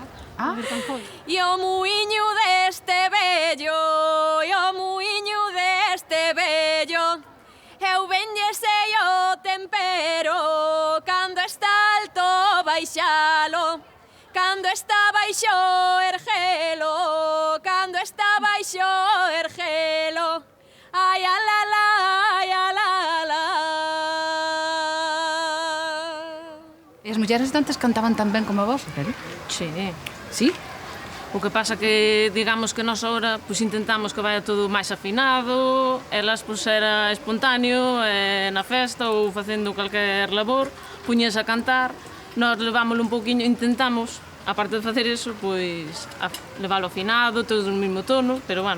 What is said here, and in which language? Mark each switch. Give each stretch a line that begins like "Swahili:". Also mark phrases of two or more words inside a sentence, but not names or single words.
Galician: E o muiño deste vello, e o muiño deste vello, eu venlle sei o tempero, cando está alto baixalo, cando está baixo ergelo, cando está baixo ergelo, ai a la la, ai a la la. E as mulleres de antes cantaban tan ben como vos, pero? Sí. Sí? O que pasa que, digamos que nós agora pois, intentamos que vaya todo máis afinado, elas pois, era espontáneo, na festa ou facendo calquer labor, puñes a cantar, nós levámoslo un pouquiño, intentamos, aparte de facer eso, pois, leválo afinado, todo no mesmo tono, pero bueno,